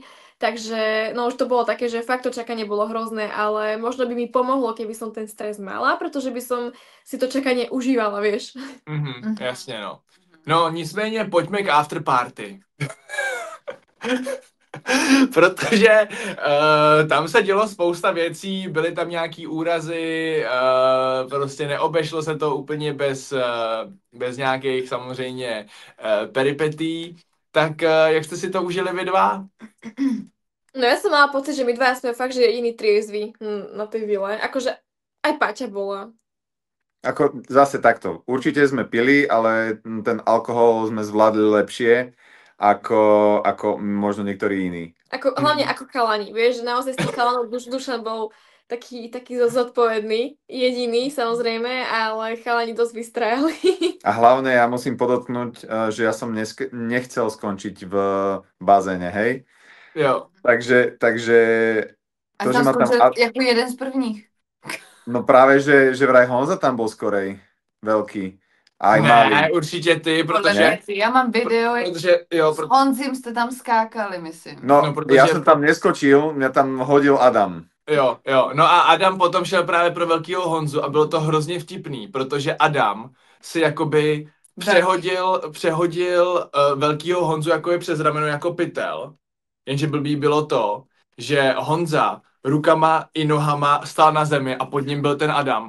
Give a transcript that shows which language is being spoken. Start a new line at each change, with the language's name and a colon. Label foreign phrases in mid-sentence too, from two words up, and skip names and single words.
Slovak: Takže, no už to bolo také, že fakt to čakanie bolo hrozné, ale možno by mi pomohlo, keby som ten stres mala, pretože by som si to čakanie užívala, vieš.
Czech: Jasně, no. No, nicméně pojďme k afterparty. Protože tam se dělo spousta věcí, byly tam nějaký úrazy, prostě neobešlo se to úplně bez nějakých samozřejmě peripetí. Tak jak jste si to užili vy dva?
Slovak: No ja som mala pocit, že my dva sme fakt, že jediní triezví na tej vile. Akože aj Paťa bola. Ako zase takto. Určite sme pili, ale ten alkohol sme zvládli lepšie ako možno niektorí iní. Hlavne ako chalani. Vieš, že naozaj s tým chalanom Dušan bol taký zodpovedný, jediný samozrejme, ale chalani dosť vystrajali. A hlavne ja musím podotknúť, že ja som nechcel skončiť v bazéne, hej?
Czech: Jo. Takže
Slovak: to, že ma tam...
Czech: Jako jeden z prvních.
Slovak: No práve, že vraj Honza tam bol skorej. Veľký. Aj malý.
Czech: Ne, určitě ty, protože... Já mám video, s Honzim jste tam skákali, myslím. No protože...
Slovak: ja som tam neskočil, mňa tam hodil Adam.
Czech: Jo. No a Adam potom šel právě pro velkýho Honzu a bylo to hrozně vtipný, protože Adam si jakoby přehodil velkýho Honzu jakoby přes rameno jako pytel. Jenže blbý bylo to, že Honza rukama i nohama stál na zemi a pod ním byl ten Adam.